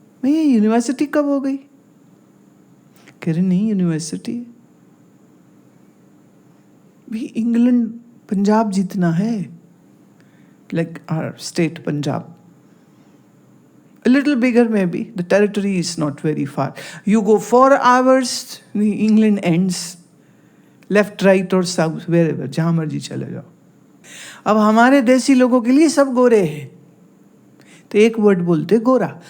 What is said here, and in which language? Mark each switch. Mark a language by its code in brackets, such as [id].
[hi] मैं ये यूनिवर्सिटी कब हो गई? कह रहे नहीं यूनिवर्सिटी भी इंग्लैंड पंजाब जितना है, [en] Like our state Punjab, a little bigger maybe. The territory is not very far. You go 4 hours, England ends. [hi] Left right और साउथ वेरेवर, जहाँ मर्जी चले जाओ। अब हमारे देसी लोगों के लिए सब गोरे हैं, तो एक वर्ड बोलते गोरा।